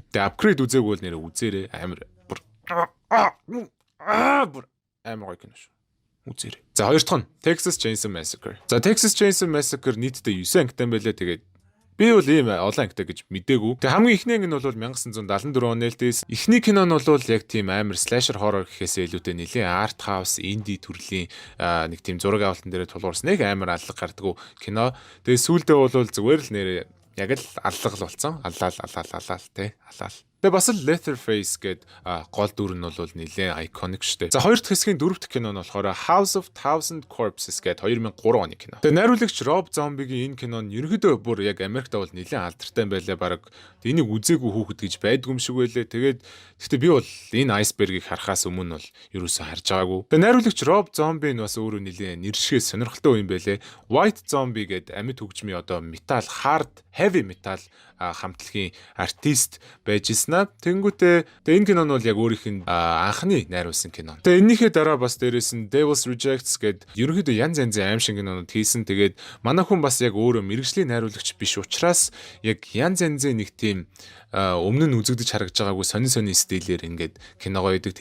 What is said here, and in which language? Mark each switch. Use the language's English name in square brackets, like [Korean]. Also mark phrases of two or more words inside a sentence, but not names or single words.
[Mongolian] Тэгээ Upgrade үзээгүй бол нэрээ үзээрэй. Амар амар гоё кино шүү. Үзээрэй. За хоёр дахь нь Texas Chainsaw Massacre. За Texas Chainsaw Massacre нийтдээ 9 ангитай байлаа. Тэгээд би бол ийм олон ангитай гэж мэдээгүй. Тэгээ хамгийн ихний анги нь бол 1974 он нээлттэйс. Эхний кино нь бол яг тийм амар [English] slasher horror [Mongolian] гэхээсээ илүүтэй нэлийн [English] art house, [Mongolian] indie төрлийн нэг тийм зураг авалтан дээр тулгуурсан нэг амар аллаг гардаг кино. Тэгээ сүүлдээ бол зүгээр л нэрээ яг л аллал болсон. Аллал те. Аллал. Тэгээ бас л Leatherface гээд гол дүр нь бол нэлээд iconic штэ. За хоёр дахь хэсгийн дөрөв дэх кино нь болохоор House of Thousand Corpses гээд 2003 оны кино. Тэгээ найруулагч Rob Zombie-гийн энэ кино нь ерөнхийдөө бүр яг Америкт бол нэлээд алдартай байлаа баг. Энийг үзээгүй хүүхэд гэж байдгүй юм шиг байлээ. Тэгээд гэхдээ би бол энэ iceberg-ыг харахаас өмнө бол ерөөсөө харж байгаагүй. Тэгээ найруулагч Rob Zombie нь бас өөрөө нэлээд нэршгээ сонирхолтой юм байлээ. White Zombie гээд амьд хөгжмийн одоо [English] metal, hard, heavy metal [Mongolian] хамтлагийн артист байж ирсэн. Тэнгүүтээ энэ кино нь бол яг өөрийнх нь анхны найруулсан кино. Тэгээ энэнийхээ дараа бас дээрээс нь Devil's Rejects гээд ерөнхийдөө янз янзын аим шиг кинонууд хийсэн. Тэгээд манай хүн бас яг өөрөө мэргэжлийн найруулагч биш учраас яг янз янзын нэг тийм өмнө нь үзэгдэж харагдж байгаагүй сонин стилээр ингээд киногоо идэг.